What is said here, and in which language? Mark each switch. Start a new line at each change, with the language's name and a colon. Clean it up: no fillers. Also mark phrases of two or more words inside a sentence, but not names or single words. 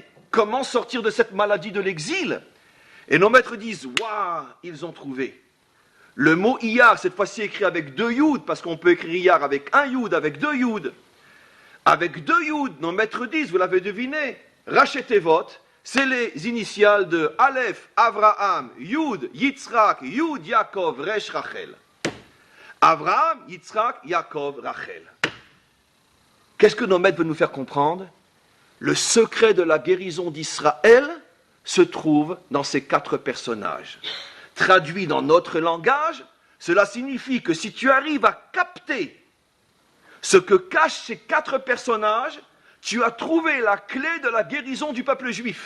French: Comment sortir de cette maladie de l'exil? Et nos maîtres disent, waouh, ils ont trouvé. Le mot Iyar, cette fois-ci écrit avec 2 Yud, parce qu'on peut écrire Iyar avec 1 Yud, avec 2 Yud. Avec 2 Yud, nos maîtres disent, vous l'avez deviné, Rachetevot, c'est les initiales de Aleph, Avraham, Yud, Yitzhak, Yud, Yaakov, Resh, Rachel. Avraham, Yitzhak, Yaakov, Rachel. Qu'est-ce que nos maîtres veulent nous faire comprendre? Le secret de la guérison d'Israël se trouve dans ces 4 personnages. Traduit dans notre langage, cela signifie que si tu arrives à capter ce que cachent ces 4 personnages, tu as trouvé la clé de la guérison du peuple juif.